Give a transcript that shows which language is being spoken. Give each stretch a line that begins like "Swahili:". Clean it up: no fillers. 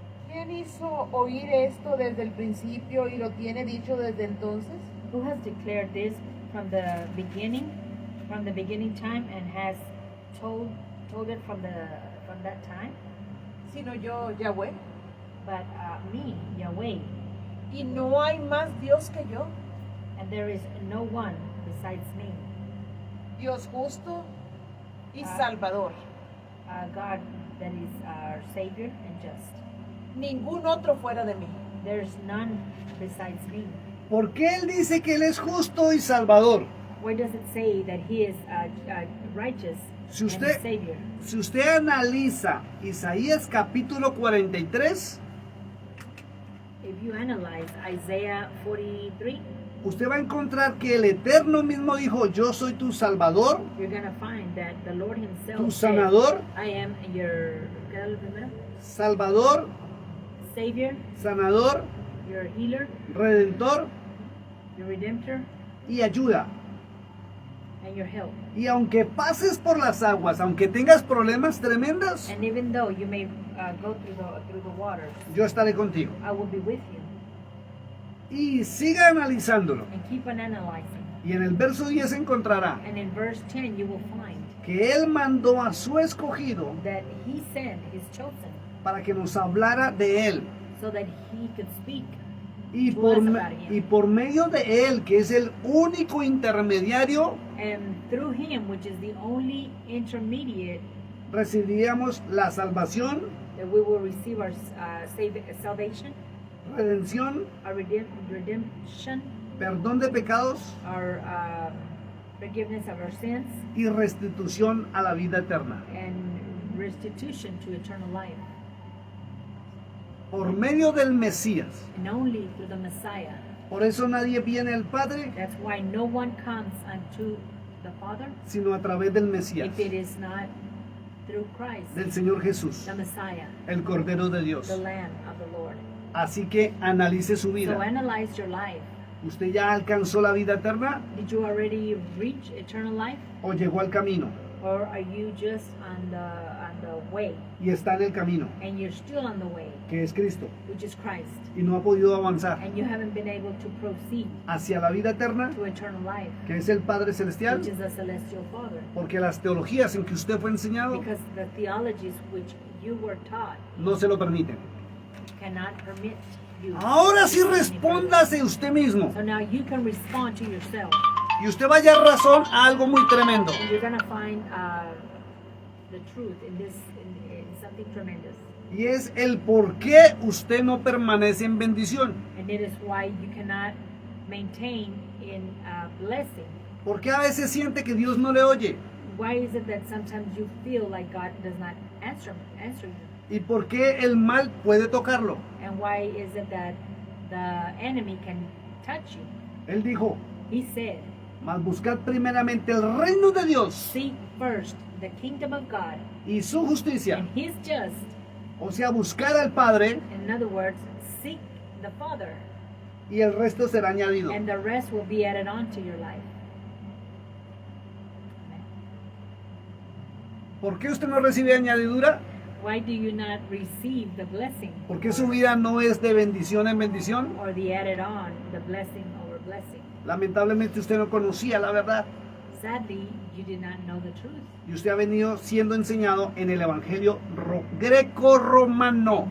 Spanish: ¿Quién hizo oír esto desde el principio y lo tiene dicho desde entonces?
English: Who has declared this from the beginning time, and has told it from that time?
Spanish: Sino yo, Yahweh.
English: But me, Yahweh,
Spanish: Y no hay más Dios que yo,
English: and there is no one besides me.
Spanish: Dios justo y Ah. Salvador.
English: God that is our Savior and just.
Spanish: Ningún otro fuera de mí.
English: There's none besides me.
Spanish: ¿Por qué él dice que él es justo y salvador?
English: Why does it say that He is righteous
Spanish: Si
English: and
Spanish: usted-
English: Savior?
Spanish: Si usted analiza Isaías capítulo 43,
English: If you analyze Isaiah 43,
Spanish: usted va a encontrar que el Eterno mismo dijo, yo soy tu salvador,
English: you're gonna find that the Lord Himself
Spanish: tu
English: said,
Spanish: sanador,
English: I am your
Spanish: ¿qué era lo primero? salvador,
English: Savior,
Spanish: sanador,
English: your healer,
Spanish: redentor
English: your redemptor,
Spanish: y ayuda.
English: and your help.
Spanish: Y aunque pases por las aguas, aunque tengas problemas tremendos,
English: And even though you may go through the waters,
Spanish: yo estaré contigo.
English: I will be with you.
Spanish: Y siga analizándolo.
English: And keep on analyzing.
Spanish: Y en el verso 10 encontrará
English: And in verse 10, you will find
Spanish: que Él mandó a su escogido
English: that He sent His chosen
Spanish: para que nos hablara de Él.
English: so that He could speak.
Spanish: Y
English: To
Spanish: por,
English: us me- about Him.
Spanish: y por medio de Él, que es el único intermediario,
English: And through Him, which is the only intermediate,
Spanish: recibiríamos la salvación,
English: that we will receive our salvation,
Spanish: redención,
English: our redemption,
Spanish: perdón de pecados
English: our forgiveness of our sins,
Spanish: y restitución a la vida eterna.
English: and restitution to eternal life.
Spanish: Por medio del Mesías.
English: And only through the Messiah.
Spanish: Por eso nadie viene al Padre
English: That's why no one comes unto the Father
Spanish: sino a través del Mesías,
English: if it is not through Christ,
Spanish: del Señor Jesús,
English: the Messiah,
Spanish: el Cordero de Dios.
English: the Lamb of the Lord.
Spanish: Así que analice su
English: So
Spanish: vida.
English: analyze your life.
Spanish: ¿Usted ya alcanzó la vida eterna
English: Did you already reach eternal life,
Spanish: o llegó al camino
English: or are you just on the way,
Spanish: y está en el camino,
English: and you're still on the way,
Spanish: que es Cristo,
English: which is Christ,
Spanish: y no ha podido avanzar
English: and you haven't been able to proceed
Spanish: hacia la vida eterna,
English: to eternal life,
Spanish: que es el Padre Celestial?
English: which is the celestial Father?
Spanish: Porque las teologías en que usted fue enseñado
English: Because the theologies which you were taught
Spanish: no se lo permiten.
English: cannot permit you.
Spanish: Ahora sí
English: to go any further.
Spanish: respóndase usted mismo.
English: So now you can respond to yourself.
Spanish: Y usted va a hallar razón a algo muy tremendo.
English: And you're gonna find the truth in this, in something tremendous.
Spanish: Y es el por qué usted no permanece en bendición.
English: And it is why you cannot maintain in blessing.
Spanish: ¿Por qué a veces siente que Dios no le oye?
English: Why is it that sometimes you feel like God does not answer you?
Spanish: ¿Y por qué el mal puede tocarlo?
English: And why is it that the enemy can touch you?
Spanish: Él dijo,
English: He said,
Spanish: mas buscad primeramente el reino de Dios
English: seek first the kingdom of God
Spanish: y su justicia.
English: and His just.
Spanish: O sea, buscar al Padre
English: In other words, seek the Father,
Spanish: y el resto será añadido.
English: and the rest will be added on to your life. Amen.
Spanish: ¿Por qué usted no recibe añadidura?
English: Why do you not receive the blessing?
Spanish: ¿Por qué su vida no es de bendición en bendición?
English: Or the added on, the blessing over blessing?
Spanish: Lamentablemente usted no conocía la verdad
English: Sadly, you did not know the truth.
Spanish: y usted ha venido siendo enseñado en el evangelio greco-romano